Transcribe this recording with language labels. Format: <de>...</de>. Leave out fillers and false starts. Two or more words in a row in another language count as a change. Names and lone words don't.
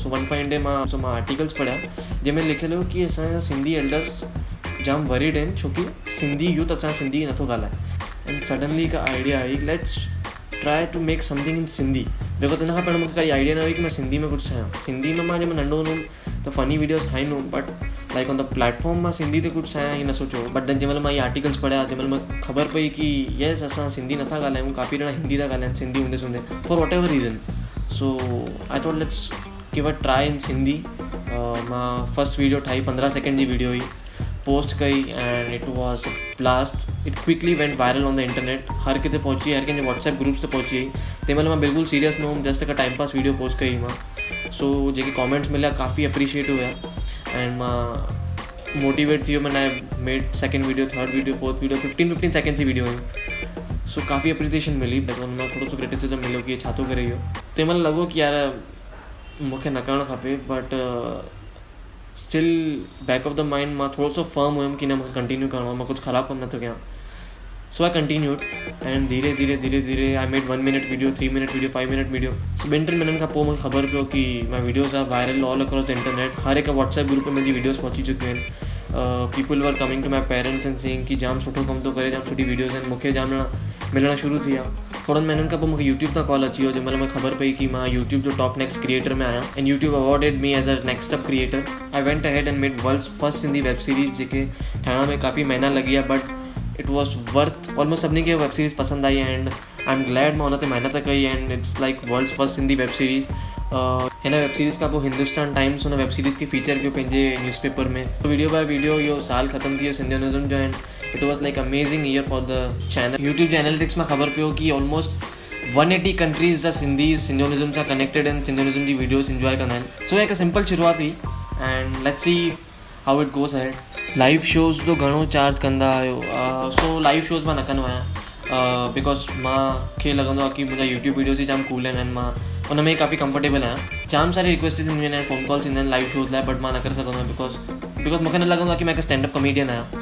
<en>So one fine day</en> <sd>मां आर्टिकल्स पढ़िया जंहिंमें लिखियलु हुयो कि असांजा सिंधी एल्डर्स जाम वरीड आहिनि छोकी सिंधी यूथ असां सिंधी नथो ॻाल्हाए.</sd> <en>And suddenly हिकु आइडिया आई, Let's try to make something in Sindhi.</en> <sd>बिकॉज हिन खां पहिरियों मूंखे काई आइडिया न हुई कि मां सिंधी में कुझु ठाहियां. सिंधी में मां जंहिंमहिल नंढो हूंदुमि त</sd> <en>funny videos</en> <sd>ठाहींदुमि,</sd> <en>But like on the platform</en> <sd>मां सिंधी ते कुझु ठाहियां ईअं न सोचियो.</sd> <en>But then</en> <sd>जंहिंमहिल मां इहे आर्टिकल्स पढ़िया, जंहिंमहिल मूंखे ख़बर पई कि येस असां सिंधी नथा ॻाल्हायूं, काफ़ी ॼणा हिंदी था ॻाल्हाइनि सिंधी हूंदे हूंदे</sd> <en>for whatever reason. So I thought let's give a try in Sindhi.</en> <sd>मां</sd> <en>first video</en> <sd>ठाही, 15 सेकेंड जी वीडियो हुई, पोस्ट कई,</sd> <en>and it was blast. It quickly went viral on the internet.</en> <sd>हर किथे पहुची, हर कंहिंजे</sd> <en>WhatsApp groups</en> <sd>ते पहुची वई. तंहिंमहिल मां बिल्कुलु सीरियस न हुउमि, जस्ट हिकु</sd> <en>time pass video</en> <sd>पोस्ट कई मां. सो जेके कॉमेंट्स मिलिया काफ़ी अप्रिशिएटिव हुया, एंड मां मोटिवेट थी वियो.</sd> <en>मैंने made second video, third video, fourth video, 15 सेकेंड्स जी वीडियो हुयूं.</en> <sd>सो काफ़ी अप्रिसिएशन मिली, बट हुन मां थोरो सो क्रिटिसिज़म मिलियो कि छा थो करे इहो. तंहिंमहिल लॻो कि यार मूंखे न करणु खपे,</sd> <en>But still back of the mind</en> <sd>मां थोरो सो फर्म हुयुमि कि न मूंखे कंटिन्यू करिणो आहे, मां कुझु ख़राबु कमु नथो कयां.</sd> <en>So I continued, and</en> <sd>धीरे धीरे</sd> <en>I made 1 minute video, 3 minute video, 5 minute video.</en> <sd>सो 2-3 मिनट खां पोइ मूंखे ख़बर पियो कि</sd> <en>my videos are viral all across the internet.</en> <sd>हर हिकु</sd> <en>WhatsApp group</en> <sd>में मुंहिंजी वीडियोज़ पहुची चुकियूं आहिनि.</sd> <en>People were coming to my parents and saying</en> <sd>कि जाम सुठो कमु थो करे, जाम सुठी वीडियोज़ आहिनि. मूंखे जाम ॼणा मिलणु शुरू थी विया. थोड़नि महीननि खां पोइ मूंखे यूट्यूब तां कॉल अची वियो, जंहिंमहिल मूंखे ख़बर पई कि मां यूट्यूब जो</sd> <en>top next creator</en> <sd>में आहियां,</sd> <en>and YouTube awarded me as a next up creator. I went ahead and made world's first Sindhi web series,</en> <sd>जेके ठाहिण में काफ़ी महीना लॻी आहे,</sd> <en>But it was worth. ऑलमोस्ट</en> <sd>सभिनी खे</sd> <en>web series</en> <sd>पसंदि आई,</sd> <en>and I am glad</en> <sd>मां उन ते महिनत कई</sd> <en>and it's like world's first Sindhi web series.</en> <sd>हिन</sd> <en>web series</en> <sd>खां पोइ हिंदुस्तान टाइम्स हुन</sd> <en>web series</en> <sd>खे फीचर कयो पंहिंजे न्यूज़पेपर में।</sd> <en>video by video</en> <sd>इहो साल ख़तमु थी वियो सिंधियोनिज़म जो</sd> <en>and it was like amazing year for the channel.</en> <sd>यूट्यूब जे एनालिटिक्स मां ख़बर पियो कि ऑलमोस्ट 180 कंट्रीज़ जा सिंधीज़ सिंधियोनिज़म सां कनेक्टेड आहिनि, सिंधियोनिज़म जी वीडियोज़ इंजॉय कंदा आहिनि।</sd> <en>सो</en> <sd>हिकु सिंपल शुरूआत हुई</sd> <en>एंड let's see how it goes ahead. live shows</en> <sd>जो घणो चार्ज कंदा आहियो? सो</sd> <en>live shows</en> <sd>मां न कंदो आहियां बिकॉज मूंखे लॻंदो आहे कि मुंहिंजा</sd> <en>YouTube videos</en> <sd>ई जाम कूल आहिनि एंड मां उन में काफ़ी कंफर्टेबल आहियां। जाम सारी रिक्वेस्टिस ईंदियूं आहिनि,</sd> <en>phone calls</en> <sd>ईंदा आहिनि</sd> <en>live shows</en> <sd>लाइ, बट मां न करे सघंदो आहियां बिकॉज मूंखे न लॻंदो आहे कि मां हिकु</sd> <en>standup comedian</en> <sd>आहियां।</sd>